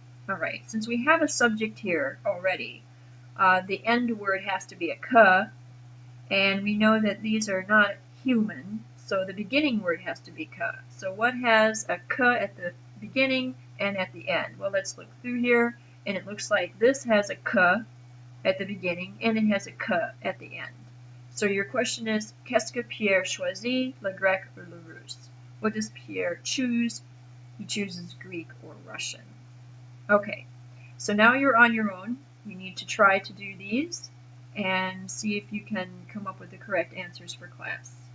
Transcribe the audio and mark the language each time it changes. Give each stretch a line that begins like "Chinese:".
English: All right, since we have a subject here already, the end word has to be a ka, and we know that these are not human, so the beginning word has to be ka. So what has a ka at the beginning and at the end? Well, let's look through here, and it looks like this has a ka at the beginning, and it has a ka at the end. So your question is,
French: qu'est-ce que Pierre choisit, le grec or le russe?
English: What does Pierre choose? He chooses Greek or Russian. Okay, so now you're on your own. You need to try to do these and see if you can come up with the correct answers for class.